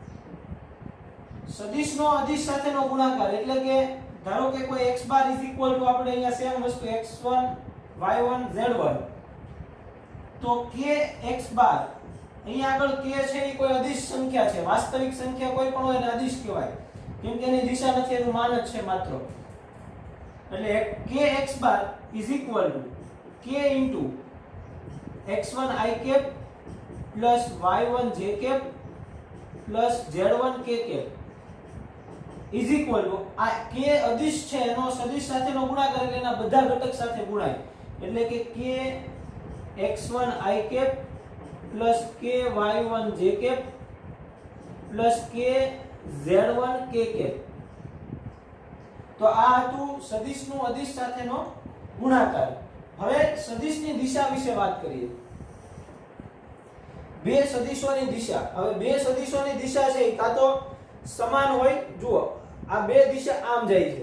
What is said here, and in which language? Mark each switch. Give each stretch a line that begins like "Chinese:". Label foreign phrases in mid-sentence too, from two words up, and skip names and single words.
Gujarati: સદિશનો અદિશ સાથેનો ગુણાકાર એટલે કે ધારો કે કોઈ x બાર આપણે અહીંયા સેમ વસ્તુ x1 y1 z1 તો k x બાર અહીંયા આગળ k છે એ કોઈ અદિશ સંખ્યા છે. વાસ્તવિક સંખ્યા કોઈ પણ હોય એને અદિશ કહેવાય કેમ કે એની દિશા નથી એનું માન જ છે માત્ર. એટલે k x બાર
English: k into x1 i cap plus y1 j cap plus z1 k cap is equal to
Gujarati: આ k અદિશ છે એનો સદિશ સાથેનો ગુણાકાર એટલે એના બધા ઘટક સાથે ગુણાય એટલે કે
English: k x1 i cap plus k y1 j cap plus k z1 k cap.
Gujarati: તો આ હતું સદિશનું અદિશ સાથેનો ગુણાકાર. હવે સદિશની દિશા વિશે વાત કરીએ. બે સદિશોની દિશા. હવે બે સદિશોની દિશા છે કાં તો સમાન હોય. જુઓ આ બે દિશા આમ જાય છે.